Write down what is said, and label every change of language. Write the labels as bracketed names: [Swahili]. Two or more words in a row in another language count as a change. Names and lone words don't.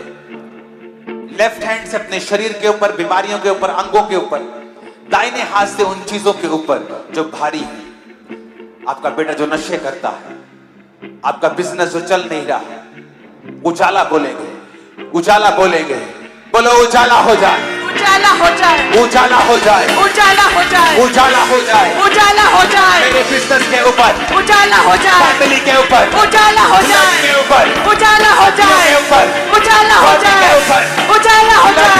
[English] left hand [Hindi] से अपने शरीर के ऊपर, बीमारियों के ऊपर, अंगों के ऊपर, दाहिने हाथ से उन चीजों के ऊपर जो भारी है। आपका बेटा जो नशे करता है, आपका बिजनेस जो चल नहीं रहा है, उजाला बोलेंगे, उजाला बोलेंगे। बोलो उजाला हो जाए, उजाला हो जाए, उजाला हो जाए, उजाला हो जाए, उजाला हो जाए, उजाला हो जाए, मेरे बिजनेस के ऊपर, उजाला हो जाए, फैमिली के ऊपर, उजाला हो जाए, के ऊपर, उजाला हो जाए, के ऊपर, उजाला हो जाए, के ऊपर, उजाला हो जाए,